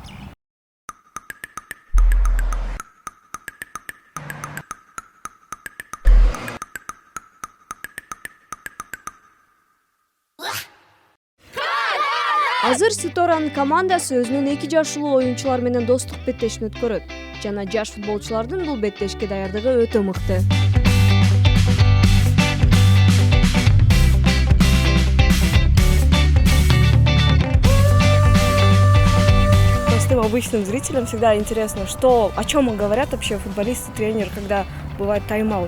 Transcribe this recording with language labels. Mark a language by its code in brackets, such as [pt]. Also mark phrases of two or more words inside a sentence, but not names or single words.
[ky] Азыр Ситоранын командасы өзүнүн 2 жашылуу оюнчулар менен достук беттешин өткөрөт. Жана жаш футболчулардын бул беттешке даярдыгы өтө мыкты. [ru] Простым обычным зрителям всегда интересно, о чем говорят вообще футболисты, тренер, когда бывает тайм-аут.